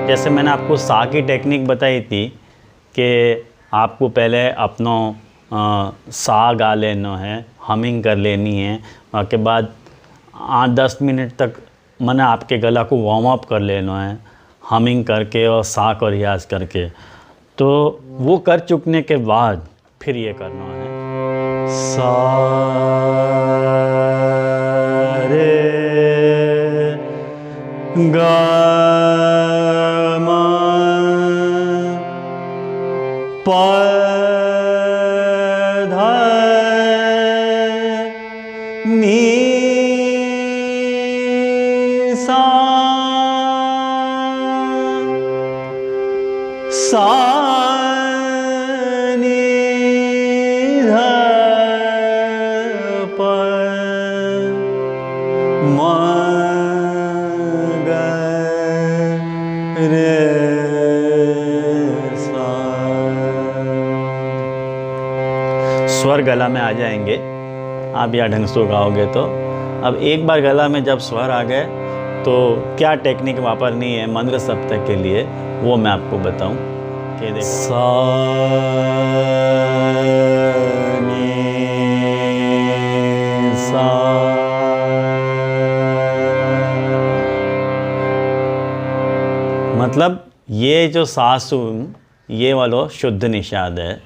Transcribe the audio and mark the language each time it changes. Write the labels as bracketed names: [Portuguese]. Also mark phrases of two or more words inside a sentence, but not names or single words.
[Hindi] जैसे मैंने आपको सा की टेक्निक बताई थी कि आपको पहले अपना सा गा लेना है, हमिंग कर लेनी है, उसके बाद 8-10 मिनट तक मैंने आपके गला को [English] warm up [Hindi] कर लेना है, हमिंग करके और सा को रियाज करके। तो वो कर चुकने के बाद फिर ये करना है, सा रे गा मा पा ध नी सा सा नी ध प म ग रे सा। स्वर गला में आ जाएंगे आप या ढंग से गाओगे तो। अब एक बार गला में जब स्वर आ गए तो क्या टेक्निक वापरनी है मंद्र सप्तक के लिए वो मैं आपको बताऊं कि देखो सा नी सा मतलब ये जो सासुन ये वाला शुद्ध निषाद है।